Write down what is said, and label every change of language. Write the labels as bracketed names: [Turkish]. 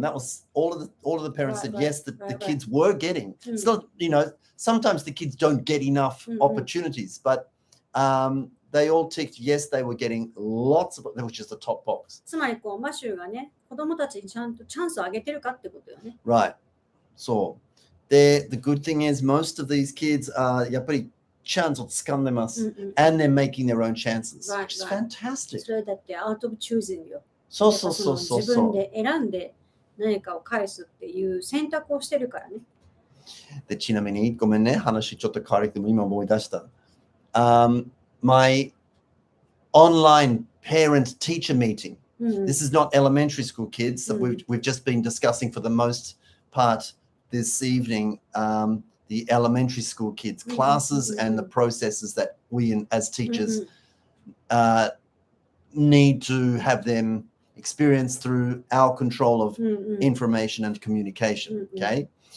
[English] That was all of the parents said yes, that the kids were getting. It's not, sometimes the kids don't get enough opportunities, but they all ticked yes, they were getting lots of, which is the top box. [Japanese] つまりこうマシューがね、子供たちにちゃんとチャンスをあげてるかってことよね。 [English] Right. So the good thing is most of these kids are [Japanese] やっぱりチャンスを掴んでます。 [English] And they're making their own chances. Which is fantastic. [Japanese] それだってアウトオブチューズンよ。そう。自分で選んで何かを返すっていう選択をしてるからね。で、ちなみにごめんね、話ちょっと変わるけど今思い出した。 [English] My online parent teacher meeting. This is not elementary school kids that we've just been discussing for the most part this evening. The elementary school kids classes and the processes that we as teachers need to have them experience through our control of information and communication. Okay.